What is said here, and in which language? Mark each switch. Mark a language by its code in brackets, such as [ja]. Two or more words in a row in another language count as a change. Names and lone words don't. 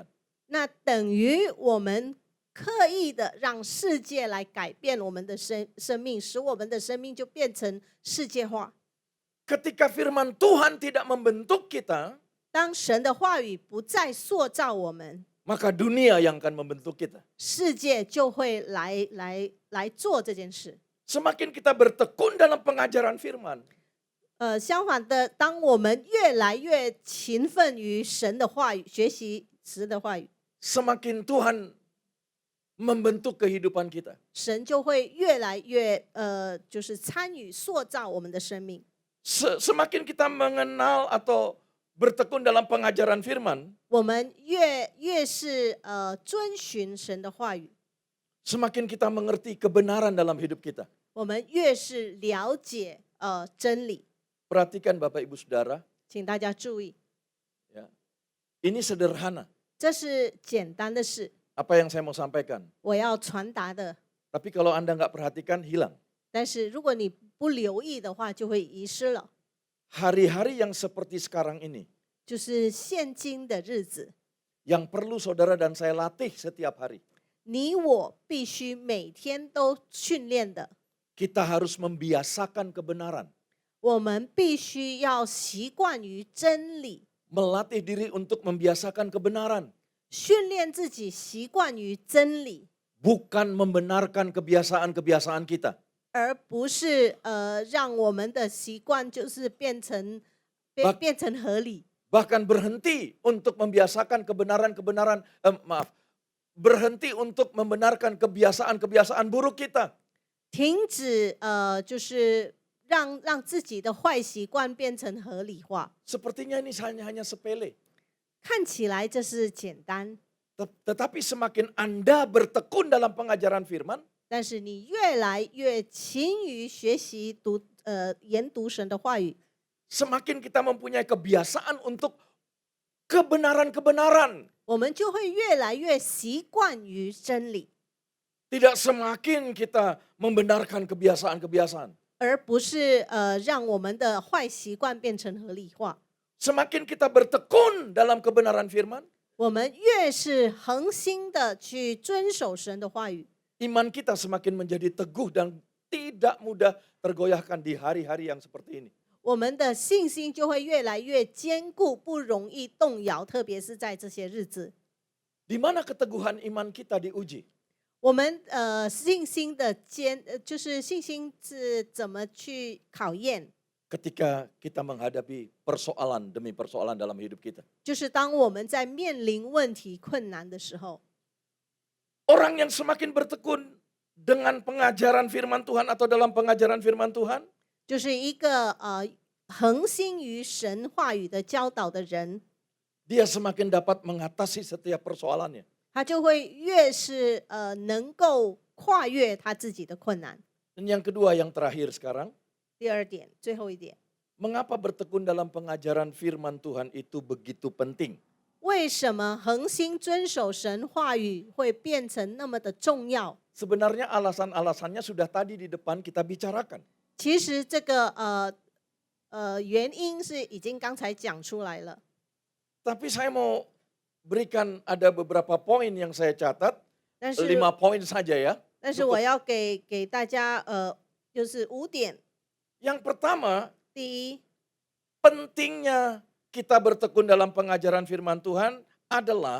[zh] 那等于我们刻意的让世界来改变我们的生命，使我们的生命就变成世界化。 [id] Ketika firman Tuhan tidak membentuk kita, [zh] 当神的话语不再塑造我们， [id] maka dunia yang akan membentuk kita. [zh] 世界就会来做这件事。 [id] Semakin kita bertekun dalam pengajaran firman, [zh] 相反的，当我们越来越勤奋于神的话语，学习神的话语， [id] semakin Tuhan membentuk kehidupan kita. [zh] 神就会越来越就是参与塑造我们的生命。 [id] Semakin kita mengenal atau bertekun dalam pengajaran firman, [zh] 我们越是遵循神的话语， [id] semakin kita mengerti kebenaran dalam hidup kita. [zh] 我们越是了解真理。 [id] Perhatikan Bapak Ibu Saudara, [zh] 请大家注意， [id] ya. Ini sederhana. [zh] 这是简单的事， [id] Apa yang saya mau sampaikan. [zh] 我要传达的。 [id] Tapi kalau Anda nggak perhatikan, hilang. [zh] 但是如果你不留意的话，就会遗失了。 [id] Hari-hari yang seperti sekarang ini, [zh] 就是现今的日子， [id] yang perlu saudara dan saya latih setiap hari. [zh] 你我必须每天都训练的。 [id] Kita harus membiasakan kebenaran. [zh] 我们必须要习惯于真理， [id] Melatih diri untuk membiasakan kebenaran. [zh] 训练自己习惯于真理， [id] Bukan membenarkan kebiasaan-kebiasaan kita. [zh] 而不是让我们的习惯就是变成合理。 [id] Bahkan berhenti untuk membiasakan kebenaran-kebenaran, berhenti untuk membenarkan kebiasaan-kebiasaan buruk kita. [zh] 停止就是让自己的坏习惯变成合理化。 [id] Sepertinya ini hanya sepele. [zh] 看起来这是简单， [id] Tetapi semakin Anda bertekun dalam pengajaran firman, [zh] 但是你越来越勤于学习研读神的话语， [id] semakin kita mempunyai kebiasaan untuk kebenaran-kebenaran. [zh] 我们就会越来越习惯于真理， [id] Tidak semakin kita membenarkan kebiasaan-kebiasaan. [zh] 而不是让我们的坏习惯变成合理化。 [id] Semakin kita bertekun dalam kebenaran firman, [zh] 我们越是恒心的去遵守神的话语， [id] iman kita semakin menjadi teguh dan tidak mudah tergoyahkan di hari-hari yang seperti ini. [zh] 我们的信心就会越来越坚固，不容易动摇，特别是在这些日子。 [id] Di mana keteguhan iman kita diuji? [zh] 我们信心的就是信心是怎么去考验？ [id] Ketika kita menghadapi persoalan demi persoalan dalam hidup kita. [zh] 就是当我们在面临问题困难的时候， [id] Orang yang semakin bertekun dengan pengajaran firman Tuhan atau dalam pengajaran firman Tuhan, [zh] 就是一个恒心于神话语的教导的人， [id] dia semakin dapat mengatasi setiap persoalannya. [zh] 他就会越是能够跨越他自己的困难。 [id] Dan yang kedua, yang terakhir sekarang, [zh] 第二点，最后一点， [id] mengapa bertekun dalam pengajaran firman Tuhan itu begitu penting? [zh] 为什么恒心遵守神话语会变成那么的重要？ [id] Sebenarnya alasan-alasannya sudah tadi di depan kita bicarakan. [zh] 其实这个原因是已经刚才讲出来了。 [id] Tapi saya mau berikan ada beberapa poin yang saya catat, [zh] 但是 [id] 5 poin saja ya. [zh] 但是我要给大家就是5点。 [id] Yang pertama, [zh] 第一， [id] pentingnya kita bertekun dalam pengajaran firman Tuhan adalah